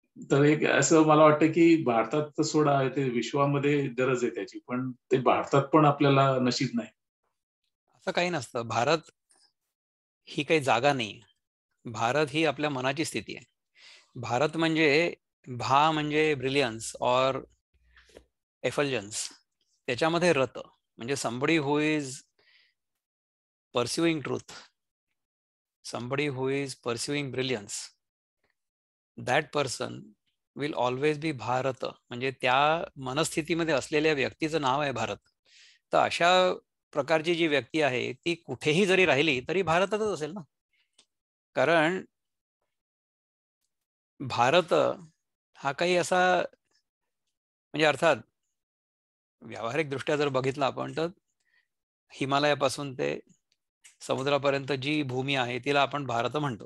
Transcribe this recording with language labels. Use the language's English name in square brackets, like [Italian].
[Marathi] तर एक असं मला वाटतं की भारतात तर सोडा, ते विश्वामध्ये गरज आहे त्याची, पण ते भारतात पण आपल्याला नशीब नाही. असं काही नसतं. भारत ही काही जागा नाही. भारत ही आपल्या मनाची स्थिती आहे. भारत म्हणजे भा म्हणजे [English] brilliance और effulgence, [Marathi] त्याच्यामध्ये रत, म्हणजे [English] somebody who is pursuing truth, somebody who is pursuing brilliance, that person will always be Bharat. [Marathi] म्हणजे त्या मनस्थितीमध्ये असलेल्या व्यक्तीचं नाव आहे भारत. तर अशा प्रकारची जी व्यक्ती आहे ती कुठेही जरी राहिली तरी भारतातच असेल ना. कारण भारत हा काही असा, म्हणजे अर्थात व्यावहारिक दृष्ट्या जर बघितलं आपण, तर हिमालयापासून ते समुद्रापर्यंत जी भूमी आहे तिला आपण भारत म्हणतो.